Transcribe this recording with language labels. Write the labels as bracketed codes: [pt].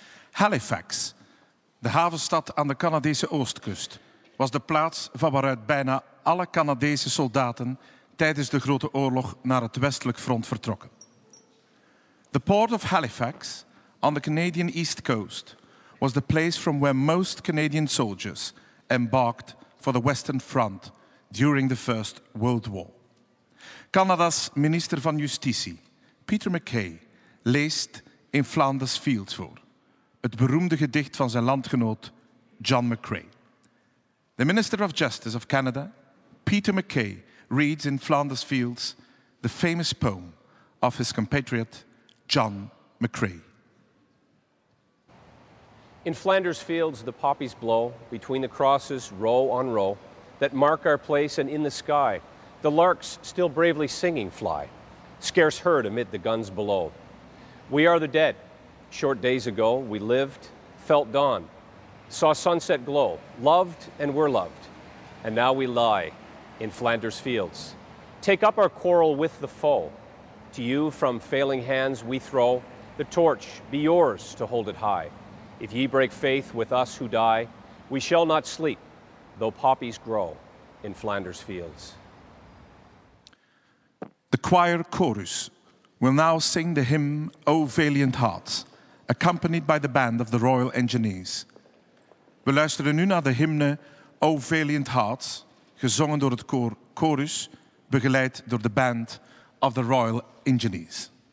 [nl] Halifax, de havenstad aan de Canadese oostkust, was de plaats van waaruit bijna alle Canadese soldaten tijdens de Grote Oorlog naar het westelijk front vertrokken. [en] The port of Halifax, on the Canadian East Coast, was the place from where most Canadian soldiers embarked for the Western Front during the First World War. [nl] Canada's minister van Justitie, Peter MacKay, leest in Flanders Fields voor. Het beroemde gedicht van zijn landgenoot John McCrae. [en] The Minister of Justice of Canada, Peter MacKay, reads in Flanders Fields the famous poem of his compatriot John McCrae. In Flanders Fields the poppies blow, between the crosses row on row, that mark our place, and in the sky the larks still bravely singing fly, scarce heard amid the guns below. We are the dead. Short days ago, we lived, felt dawn, saw sunset glow, loved and were loved, and now we lie in Flanders Fields. Take up our quarrel with the foe. To you from failing hands we throw the torch, be yours to hold it high. If ye break faith with us who die, we shall not sleep, though poppies grow in Flanders Fields. The choir chorus will now sing the hymn O Valiant Hearts, accompanied by the band of the Royal Engineers. [nl] We luisteren nu naar de hymne O Valiant Hearts, gezongen door het koor chorus, begeleid door de band of the Royal Engineers.